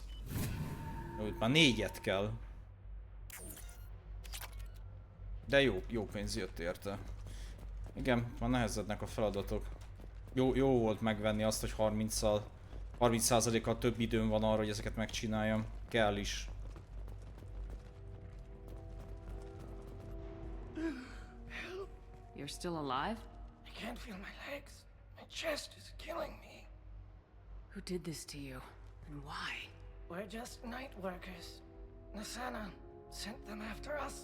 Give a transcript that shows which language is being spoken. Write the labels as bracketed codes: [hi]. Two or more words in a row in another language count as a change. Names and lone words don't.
[hu] Jó, itt már 4-et kell. De jó pénz jött érte. Igen, már nehezednek a feladatok. Jó volt megvenni azt, hogy 30%-kal több időm van arra, hogy ezeket megcsináljam. Kell is. [en] You're still alive? I can't feel my legs. My chest is killing me. Who did this to you? And why? We're just night workers. Nasana sent them after us.